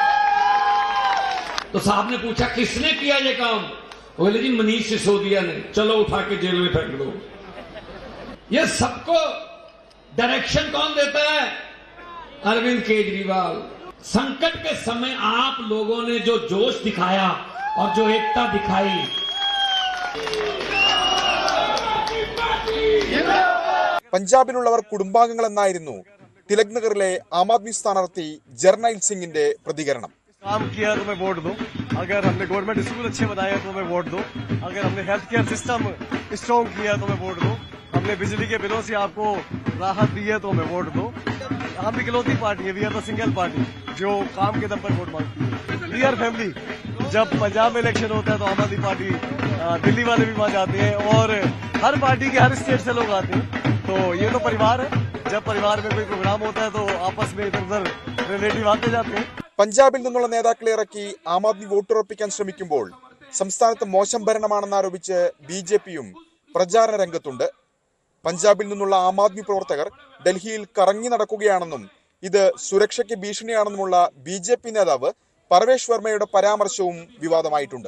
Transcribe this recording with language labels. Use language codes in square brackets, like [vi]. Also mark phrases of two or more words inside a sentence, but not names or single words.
[hi] तो साहब ने पूछा किसने किया ये काम, बोले जी मनीष सिसोदिया ने, चलो उठा के जेल में फेंक दो। ये सबको डायरेक्शन कौन देता है? अरविंद केजरीवाल। संकट के समय आप लोगों ने जो जोश दिखाया और जो एकता दिखाई, [ml] പഞ്ചാബിലുള്ളവർ കുടുംബാംഗങ്ങളെന്നായിരുന്നു തിലക് നഗറിലെ ആം ആദ്മി സ്ഥാനാർത്ഥി ജർനൈൽ സിംഗിന്റെ പ്രതികരണം. [hi] काम किया तो मैं वोट दूं, अगर हमने [en] government school [hi] अच्छे बनाए तो मैं वोट दूं, अगर हमने [en] health care system strong [hi] किया तो मैं वोट दूं, हमने बिजली के बिलों से आपको राहत दी है तो मैं वोट दूं। हम इकलौती पार्टी है, [en] we are the single party [hi] जो काम के दम पर वोट मांगती है। [en] We are family. [hi] जब पंजाब में इलेक्शन होता है तो आम आदमी पार्टी दिल्ली वाले भी वहाँ जाते हैं और हर पार्टी के हर स्टेट से लोग आते हैं। तो ये तो परिवार है। जब परिवार में कोई प्रोग्राम होता है तो आपस में इधर उधर रिलेटिव आते जाते हैं. [ml] പഞ്ചാബിൽ നിന്നുള്ള നേതാക്കളെ ഇറക്കി ആം ആദ്മി വോട്ടുറപ്പിക്കാൻ ശ്രമിക്കുമ്പോൾ സംസ്ഥാനത്ത് മോശം ഭരണമാണെന്നാരോപിച്ച് BJPയും പ്രചാരണ രംഗത്തുണ്ട്. പഞ്ചാബിൽ നിന്നുള്ള ആം ആദ്മി പ്രവർത്തകർ ഡൽഹിയിൽ കറങ്ങി നടക്കുകയാണെന്നും ഇത് സുരക്ഷയ്ക്ക് ഭീഷണിയാണെന്നുമുള്ള BJP നേതാവ് പർവേഷ് വർമ്മയുടെ പരാമർശവും വിവാദമായിട്ടുണ്ട്.